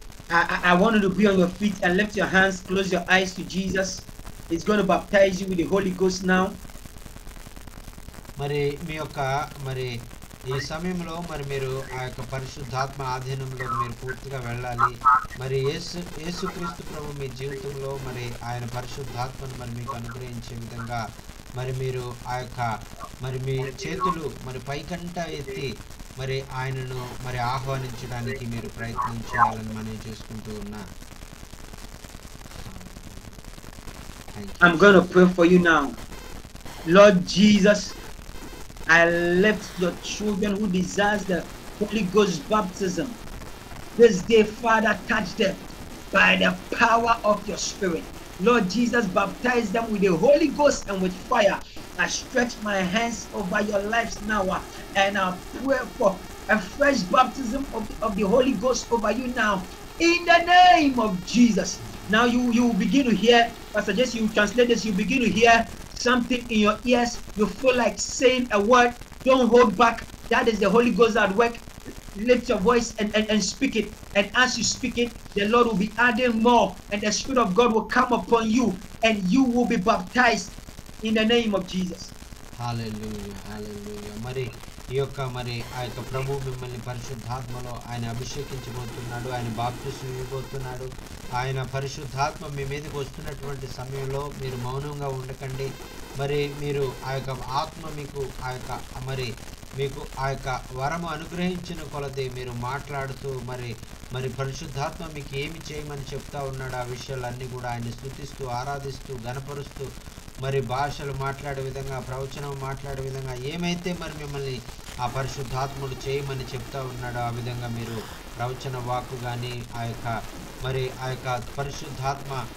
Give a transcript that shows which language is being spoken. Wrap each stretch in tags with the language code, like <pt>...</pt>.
<en>I want you to be on your feet and lift your hands, close your eyes to Jesus. He's going to baptize you with the Holy Ghost now.</en> <te>మరి మీ యొక్క మరి ఈ సమయంలో మరి మీరు ఆ యొక్క పరిశుద్ధాత్మ ఆధీనంలో మీరు పూర్తిగా వెళ్ళాలి. మరి యేసుక్రీస్తు ప్రభు మీ జీవితంలో మరి ఆయన పరిశుద్ధాత్మను మరి మీకు అనుగ్రహించే విధంగా మరి మీరు ఆ యొక్క మరి మీ చేతులు మరి పైకంట ఎత్తి మరి ఆయనను మరి ఆహ్వానించడానికి మీరు ప్రయత్నం చేయాలని మనం చేసుకుంటూ ఉన్నా.</te> <en>I'm going to pray for you now. Lord Jesus, I lift your children who desires the Holy Ghost baptism. This day, Father, touch them by the power of your Spirit. Lord Jesus, baptize them with the Holy Ghost and with fire. I stretch my hands over your lives now and I pray for a fresh baptism of the Holy Ghost over you now. In the name of Jesus. Now you begin to hear, Pastor Jesse, you translate this, you begin to hear something in your ears. You feel like saying a word. Don't hold back. That is the Holy Ghost at work. Lift your voice and speak it. And as you speak it, the Lord will be adding more. And the Spirit of God will come upon you. And you will be baptized in the name of Jesus. Hallelujah. Hallelujah.</en> <te>మరి ఈ యొక్క మరి ఆ యొక్క ప్రభు మిమ్మల్ని పరిశుద్ధాత్మలో ఆయన అభిషేకించబోతున్నాడు. ఆయన బాప్తిస్మం ఇవ్వబోతున్నాడు. ఆయన పరిశుద్ధాత్మ మీ మీదకి వస్తున్నటువంటి సమయంలో మీరు మౌనంగా ఉండకండి. మరి మీరు ఆ యొక్క ఆత్మ మీకు ఆ యొక్క మరి మీకు ఆ యొక్క వరము అనుగ్రహించిన కొలది మీరు మాట్లాడుతూ మరి పరిశుద్ధాత్మ మీకు ఏమి చేయమని చెప్తా ఉన్నాడు ఆ విషయాలన్నీ కూడా ఆయన స్తుతిస్తూ ఆరాధిస్తూ గణపరుస్తూ మరి భాషలు మాట్లాడే విధంగా ప్రవచనం మాట్లాడే విధంగా ఏమైతే మరి మిమ్మల్ని ఆ పరిశుద్ధాత్ముడు చేయమని చెప్తా ఉన్నాడో ఆ విధంగా మీరు ప్రవచన వాక్కు కానీ ఆ యొక్క పరిశుద్ధాత్మ</te>